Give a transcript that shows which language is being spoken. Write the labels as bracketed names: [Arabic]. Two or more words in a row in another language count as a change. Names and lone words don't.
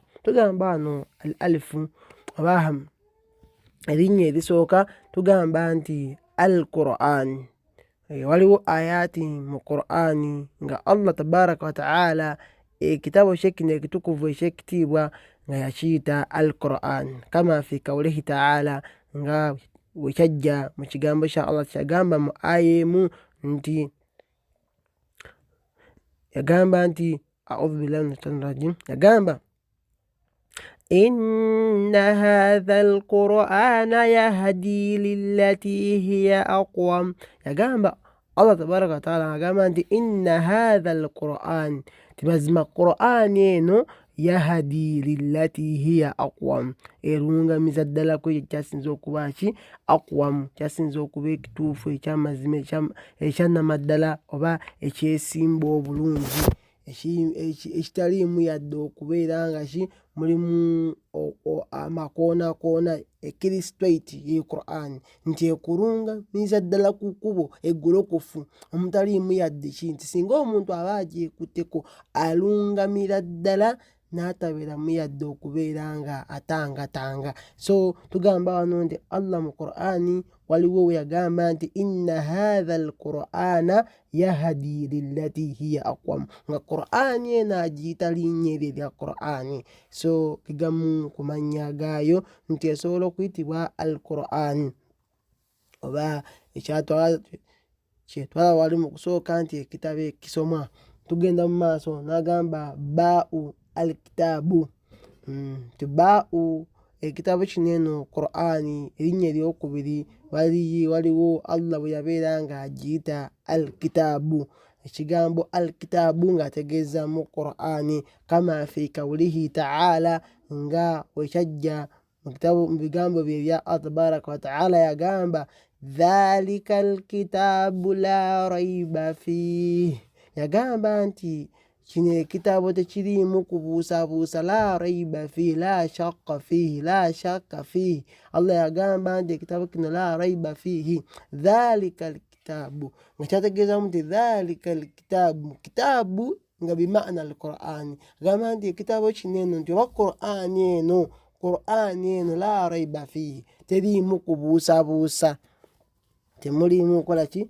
[Ganda] Tugamba wano al-alifu oba erinnya erisooka tugamba nti al-Qur'an. Waliwo ayati mu Qur'an nga Allah [Arabic] تبارك وتعالى [Ganda] ekitabo kye kino ekitukuvu eky'ekitiibwa nga yakiyita al-Qur'an [Arabic] كما في قوله تعالى [Ganda] nga bwe kyajja mu kigambo kya Allah kyagamba mu aya emu nti yagamba nti [Arabic] أعوذ بالله من الشيطان الرجيم, yagamba إن هذا القرآن يهدي للتي هي أقوم. [Ganda] Yagamba Allah [Arabic] تبارك وتعالى [Ganda] agamba nti [Arabic] إن هذا القرآن, [Ganda] timazima Qur'an eno [Arabic] يهدي للتي هي أقوم, [Ganda] erungamiza ddala ku ekyasinza okuba ki? Aqwam, kyasinza okuba ekituufu ekyamazima ekyannamaddala oba ekyesimba obulungi ekitaliimu yadde okubeera nga ki mulimu amakoonakona. Ekiri straight ye Qur'an nti ekulungamiza ddala ku kkubo eggolokofu omutaliimu yadde ki nti singa omuntu aba agyekutteko alungamira ddala n'atabeeramu yadde okubeera nga atangatanga. So tugamba wano nti Allah mu Qur'ani waliwo we yagamba nti [Arabic] إن هذا القرآن يهدي للتي هي أقوم, [Ganda] nga Qur'ani eno agiyita linnya eryo erya Qur'ani. So kigamu ku mannya gaayo nti esobola okuyitibwa al-Qur'an oba kyetwala wali mu kusooka nti ekitabo ekisomwa. Tugenda mu maaso n'agamba [Arabic] باء الكتاب, [Ganda] nti baa'u ekitabo kino eno Qur'ani erinnya eryokubiri waliwo Allah bwe yabeera nga agiyita al-kitaabu. Ekigambo al-kitaabu ng'ategeeza mu Qur'ani [Arabic] كما في قوله تعالى [Ganda] nga bwe kyajja mu bigambo bye bya Allah [Arabic] تبارك وتعالى [Ganda] yagamba [Arabic] ذلك الكتاب لا ريب فيه. [Ganda] Yagamba nti kino ekitabo tekiriimu kubuusabuusa, [Arabic] لا ريب فيه لا شك فيه لا شك فيه la shakka fihi. [Ganda] Allah yagamba nti ekitabo kino [Arabic] لا ريب فيه ذلك الكتاب, [Ganda] nga kyategeezamu nti [Arabic] ذلك الكتاب كتاب [Ganda] nga [Arabic] بمعنى القرآن. [Ganda] Agamba nti ekitabo kino eno nti oba Qur'ani eno [Arabic] لا ريب فيه [Ganda] teriimu kubuusabuusa, temuliimu kukola ki?